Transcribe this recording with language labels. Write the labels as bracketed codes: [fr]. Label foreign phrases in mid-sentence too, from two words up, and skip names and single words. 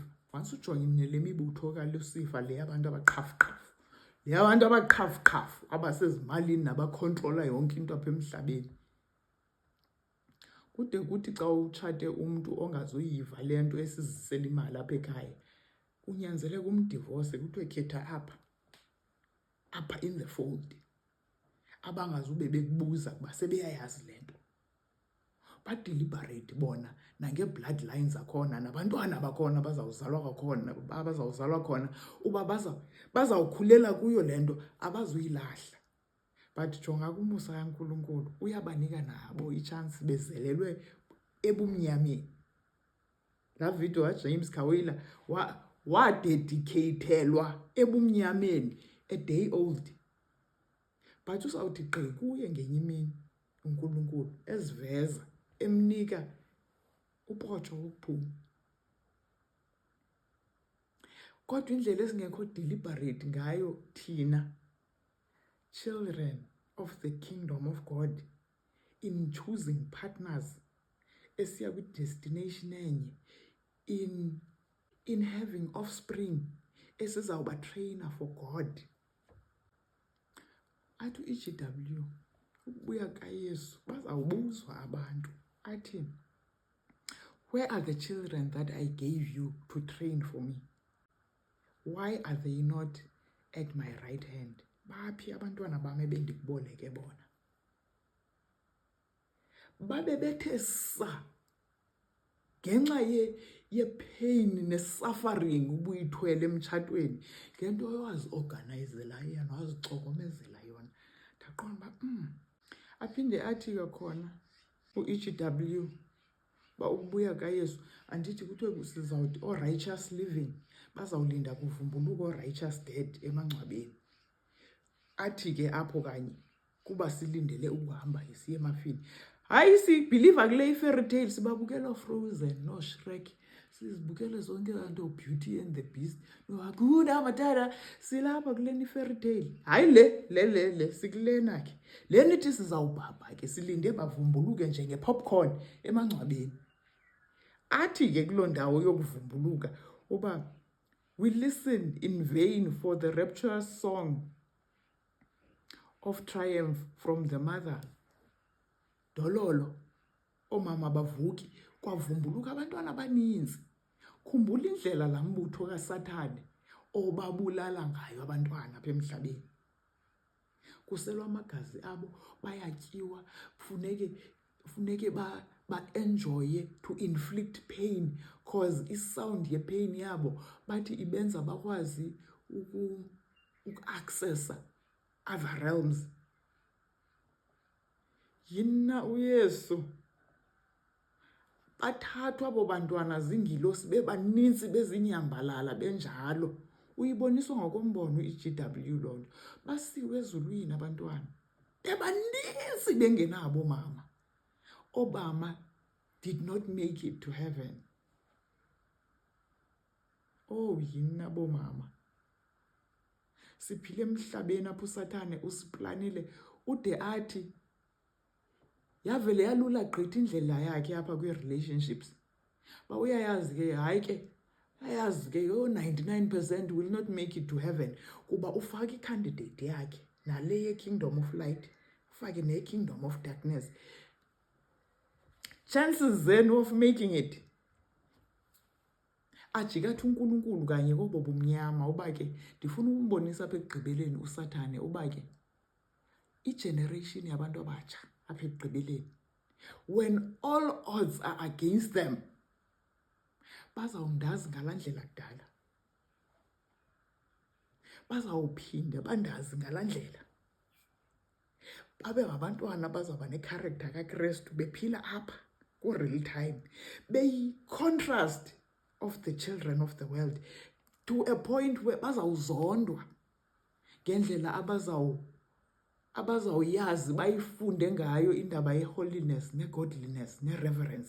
[xh] Once ujongile le mibutho kaLucifer, le abantu abaqhafuqhafu, le abantu abaqhafuqhafu abasezimalini nabakhontrola yonke into apha emhlabeni, kude kuthi xa utshate umntu ongazuyiva le nto esizisela imali apha ekhaya, kunyanzeleka umdivorce, kuthiwe khetha apha [en] in the fold, [xh] abangazube bekubuza kuba sebeyayazi le nto. Badeliberate bona nange-bloodline zakhona, nabantwana bakhona abazawuzalwa khona uba bazawukhulela kuyo le nto, abazuyilahla. But jonga kumusa kaNkulunkulu, uyabanika nabo itshansi bezelelwe ebumnyameni. Laa video kaJames Khawila wadedicatelwa ebumnyameni, [en] a day old. [xh] But uzawuthi gqi kuye ngenye imini uNkulunkulu eziveza, emnika upotsho wokuphuma. Kodwa indlela esingekho deliberate ngayo thina [en] children of the kingdom of God in choosing partners [xh] esiya kwi-destination enye, [en] in having offspring [xh] esizawubatrayina [en] for God. [xh] Athi u-EGW, ukubuya kaYesu bazawubuzwa abantu, athi, [en] where are the children that I gave you to train for me? Why are they not at my right hand? [xh] Baphi abantwana bami ebendikuboleke bona? Babe bethe sa ngenxa ye-pain ne-suffering ubuyithwele emtshatweni, ngento owazi-organizela yona, wazixokomezela yona. Ndaqonda uba aphinde athi kwakhona u-EGW ba ukubuya kaYesu, andithi kuthiwe sizawuthi o- [en] righteous living [xh] bazawulinda kuvumbuluka o- [en] righteous dead [xh] emangcwabeni. Athi ke apho kanye kuba silindele ukuhamba siye emafini, hayi sibhiliva kule i- [en] fairy tale, [xh] sibabukela Frozen no-Shrek, sizibukele zonke zanto, Beauty and the Beast, noHakuna Matata, silapha kule i- [en] fairy tale. [xh] Hayi le sikulena ke, le nithi sizawubhabha ke silinde bavumbuluke njenge-popcorn emangcwabeni. Athi ke kuloo ndawo yokuvumbuluka uba, [en] we listen in vain for the rapturous song of triumph from the mother. [xh] Dololo, oomama bavuki, kwavumbuluka abantwana abaninzi. Khumbula indlela laa mbutho kaSathane obabulala ngayo abantwana apha emhlabeni. Kuselwa amagazi abo, bayatyiwa, funeke ba-enjoye [en] to inflict pain, cause [xh] isound ye-pain yabo bathi ibenza bakwazi uku-accessa [en] other realms. [xh] Yina uYesu, bathathwa abo bantwana zingilosi bebaninzi bezinyambalala benjalo. Uyiboniswa ngokombono i-GW loo nto. Basiwe ezulwini abantwana, bebaninzi bengenabo mama. [en] Obama did not make it to heaven. [xh] Oh yina bomama, siphile emhlabeni apho uSathane usiplanile ude athi yavele yalula gqithi indlela yakhe apha kwi-relationships. Ba uyayazi ke, hayi ke ayazi ke 99% [en] will not make it to heaven, [xh] kuba ufake i-candidate yakhe nale ye- [en] kingdom of light, [xh] ufake ne- [en] kingdom of darkness. Chances then of making it, [xh] ajikathi uNkulunkulu kanye kobo bumnyama uba ke ndifuna umbonisa apha ekugqibeleni uSathane uba ke i-generation yabantu abatsha apha ekugqibeleni, [en] when all odds are against them, [xh] bazawundazi ngalaa ndlela kudala, bazawuphinda bandazi ngalaa ndlela, babe ngabantwana bazawuba necharacter kaKrestu, bephila apha ku- [en] real time, [xh] beyi- [en] contrast of the children of the world, to a point where [xh] bazawuzondwa ngendlela abazawuyazi bayifunde ngayo indaba ye-holiness ne-godliness ne-reverence.